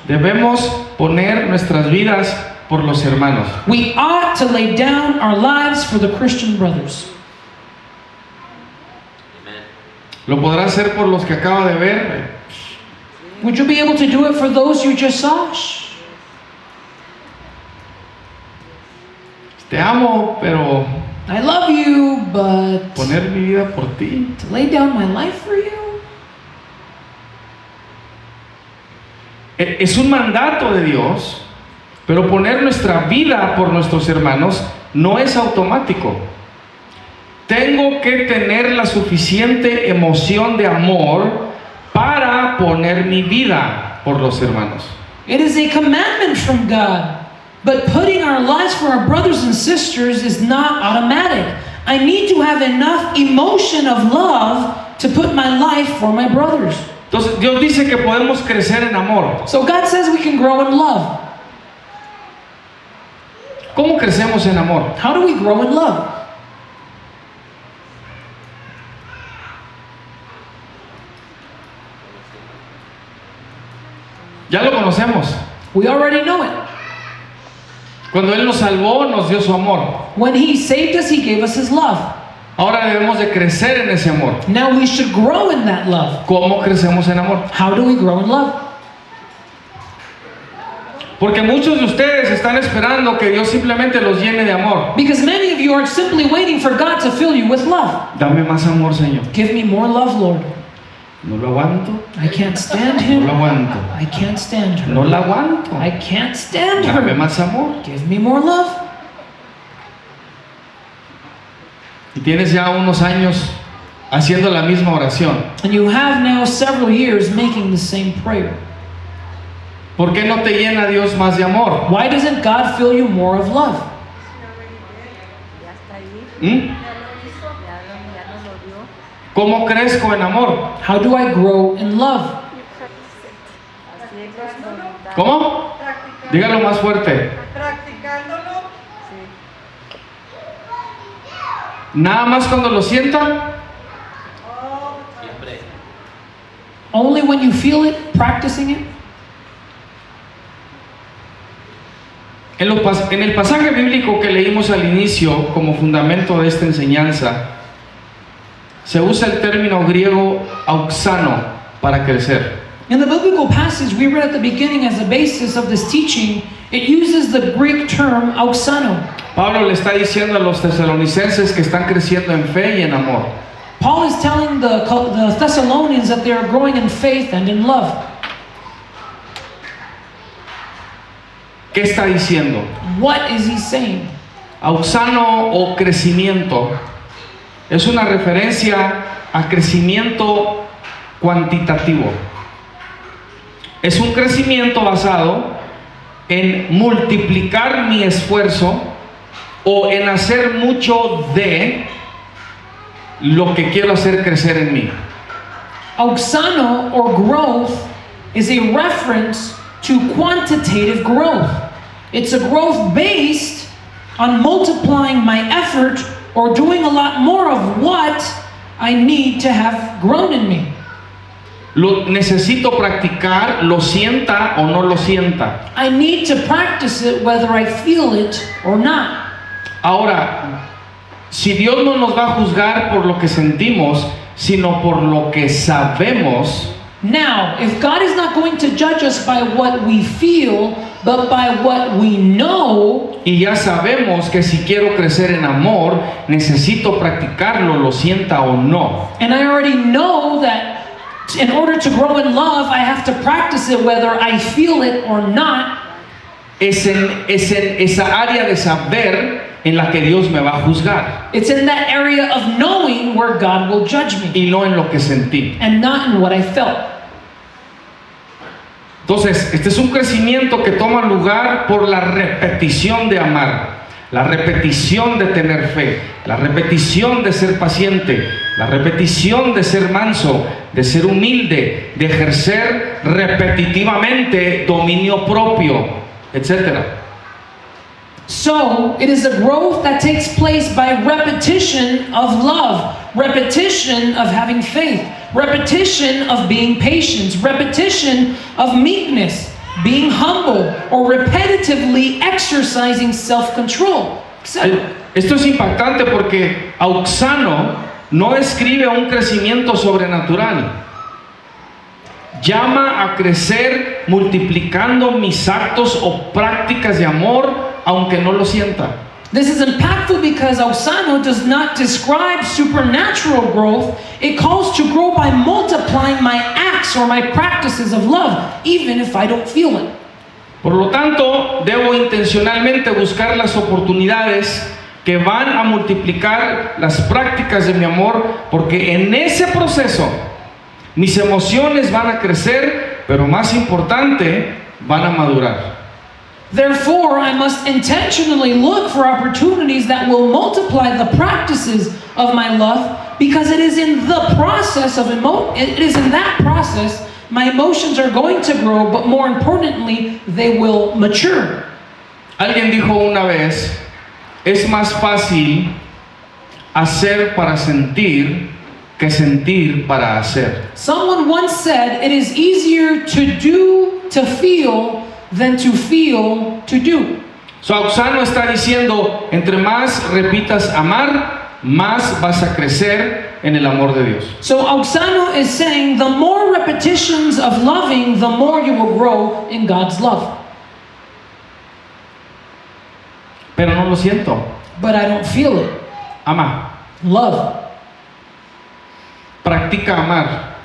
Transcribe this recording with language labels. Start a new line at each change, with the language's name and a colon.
Spanish: Debemos poner nuestras vidas por los hermanos.
English: We ought to lay down our lives for the Christian brothers.
Spanish: ¿Lo podrá hacer por los que acaba de ver?
English: Would you be able to do it for those you just saw?
Spanish: Te amo, pero
English: I love you, but
Spanish: poner mi vida por ti.
English: to lay down my life for you?
Spanish: Es un mandato de Dios, pero poner nuestra vida por nuestros hermanos no es automático. Tengo que tener la suficiente emoción de amor para poner mi vida por los hermanos.
English: It is a commandment from God, but putting our lives for our brothers and sisters is not automatic. I need to have enough emotion of love to put my life for my brothers.
Spanish: Entonces Dios dice que podemos crecer en amor.
English: So God says we can grow in love.
Spanish: ¿Cómo crecemos en amor?
English: How do we grow in love?
Spanish: Ya lo conocemos.
English: We already know it.
Spanish: Cuando Él nos salvó, nos dio su amor.
English: When He saved us, He gave us His love.
Spanish: Ahora debemos de crecer en ese amor.
English: Now we should grow in that love.
Spanish: ¿Cómo crecemos en amor?
English: How do we grow in love?
Spanish: Porque muchos de ustedes están esperando que Dios simplemente los llene de amor.
English: Because many of you are simply waiting for God to fill you with love.
Spanish: Dame más amor, Señor.
English: Give me more love, Lord.
Spanish: No lo aguanto.
English: I can't stand
Spanish: No
English: him.
Spanish: lo aguanto.
English: I can't stand her.
Spanish: No la aguanto.
English: I can't stand
Spanish: Dame
English: her.
Spanish: más amor.
English: Give me more love.
Spanish: Y tienes ya unos años haciendo la misma oración.
English: And you have now several years making the same prayer.
Spanish: ¿Por qué no te llena Dios más de amor?
English: Why doesn't God fill you more of love?
Spanish: Ya está ahí. ¿Mm? Ya nos lo dio. ¿Cómo crezco en amor?
English: How do I grow in love?
Spanish: Así es nuestra voluntad. ¿Cómo? Dígalo más fuerte. Practicándolo. Sí. Nada más cuando lo sienta.
English: Only when you feel it, practicing it?
Spanish: En el pasaje bíblico que leímos al inicio como fundamento de esta enseñanza, se usa el término griego auxano para crecer.
English: In the biblical passage we read at the beginning as the basis of this teaching, it uses the Greek term auxano.
Spanish: Pablo le está diciendo a los tesalonicenses que están creciendo en fe y en amor.
English: Paul is telling the Thessalonians that they are growing in faith and in love.
Spanish: ¿Qué está diciendo?
English: What is he saying?
Spanish: Auxano o crecimiento es una referencia a crecimiento cuantitativo. Es un crecimiento basado en multiplicar mi esfuerzo o en hacer mucho de lo que quiero hacer crecer en mí.
English: Auxano or growth is a reference to quantitative growth. It's a growth based on multiplying my effort or doing a lot more of what I need to have grown in me.
Spanish: Lo necesito practicar, lo sienta o no lo sienta.
English: I need to practice it whether I feel it or not.
Spanish: Ahora, si Dios no nos va a juzgar por lo que sentimos, sino por lo que sabemos,
English: Now, if God is not going to judge us by what we feel, but by what we know,
Spanish: y ya sabemos que si quiero crecer en amor, necesito practicarlo, lo sienta o no.
English: and I already know that in order to grow in love, I have to practice it whether I feel it or not,
Spanish: Es en esa área de saber en la que Dios me va a juzgar
English: it's in that area of knowing where God will judge me,
Spanish: y no en lo que sentí.
English: and not in what I felt.
Spanish: Entonces, este es un crecimiento que toma lugar por la repetición de amar, la repetición de tener fe, la repetición de ser paciente, la repetición de ser manso, de ser humilde, de ejercer repetitivamente dominio propio, etc.
English: So, it is a growth that takes place by repetition of love, repetition of having faith, repetition of being patient, repetition of meekness, being humble, or repetitively exercising self-control, etc.
Spanish: Esto es impactante porque Auxano no escribe un crecimiento sobrenatural. Llama a crecer multiplicando mis actos o prácticas de amor, aunque no lo sienta.
English: This is impactful because Auxano does not describe supernatural growth. It calls to grow by multiplying my acts or my practices of love, even if I don't feel it.
Spanish: Por lo tanto, debo intencionalmente buscar las oportunidades que van a multiplicar las prácticas de mi amor, porque en ese proceso mis emociones van a crecer, pero más importante, van a madurar.
English: Therefore, I must intentionally look for opportunities that will multiply the practices of my love, because it is in the process of it is in that process my emotions are going to grow, but more importantly, they will mature.
Spanish: Alguien dijo una vez, es más fácil hacer para sentir que sentir para hacer.
English: Someone once said, it is easier to do to feel than to feel to do. So,
Spanish: Auxano está diciendo, entre más repitas amar, más vas a crecer en el amor de Dios.
English: So Auxano is saying the more repetitions of loving, the more you will grow in God's love.
Spanish: Pero no lo siento.
English: But I don't feel it.
Spanish: Ama.
English: Love.
Spanish: Practica amar.